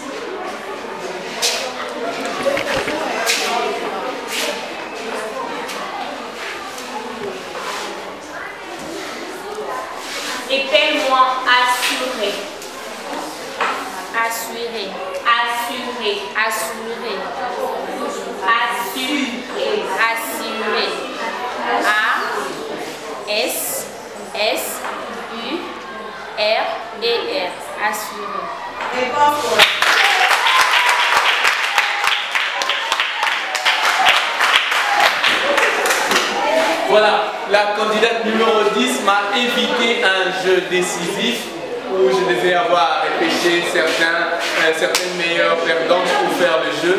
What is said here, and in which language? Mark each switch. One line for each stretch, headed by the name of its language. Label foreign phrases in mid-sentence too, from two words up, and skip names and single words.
French: Épelle-moi assuré. Assuré. Assuré. Assuré. Assuré. Assuré. A-S-S-U-R-E-R. Assuré. Réponse correcte. Voilà, la candidate numéro 10 m'a évité un jeu décisif où je devais avoir répété certaines meilleures perdantes pour faire le jeu.